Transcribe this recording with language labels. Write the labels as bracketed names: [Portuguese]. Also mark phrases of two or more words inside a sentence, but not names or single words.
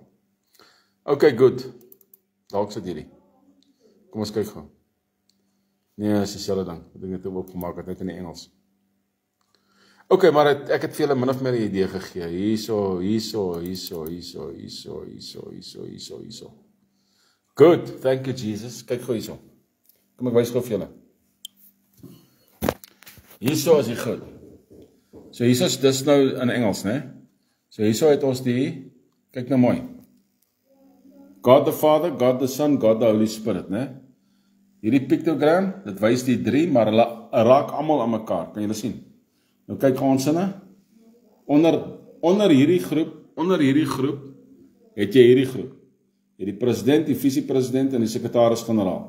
[English] Okay, good. [Afrikaans] Dalk sit hierdie. Kom ons kyk gou. Nee, is dieselfde ding. Wat ek net opgemaak het, net in die Engels. Okay, maar ek het vir julle min of meer 'n idee gegee. Hierso. [English] Good, thank you [Afrikaans] Jesus. Kyk gou hierso. Kom ek wys gou vir julle. Hierso is die goed. So hierso is dis nou in Engels, né? So hierso het ons kyk nou mooi. [English] God the Father, God the Son, God the Holy Spirit, [Afrikaans] né? Hierdie pictogram, dit wys die 3, maar hulle raak almal aan mekaar. Kan julle sien? Nou kyk ons sinne. Onder hierdie groep het jy hierdie groep. Jy die president, die visiepresident en die sekretaris-generaal.